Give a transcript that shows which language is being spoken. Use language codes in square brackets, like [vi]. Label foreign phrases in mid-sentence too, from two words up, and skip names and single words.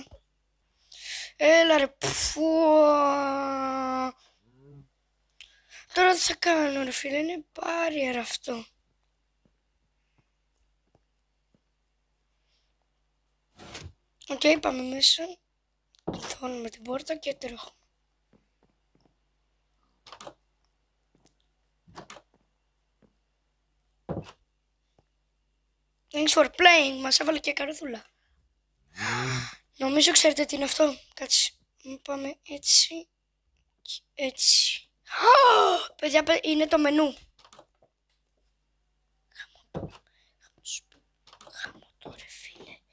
[el] Έλα ρε, Τώρα τι θα κάνω ρε φίλε, είναι μπάριερ αυτό. Οκ, πάμε μέσα. Κλειδώνουμε την πόρτα και τρέχουμε. [en] Thanks for playing. [el] Μας έβαλε και καρδούλα. Νομίζω ξέρετε τι είναι αυτό. Κάτσε. Πάμε έτσι. Και έτσι. Παιδιά, είναι το μενού. Χαμό το ρε φίλε.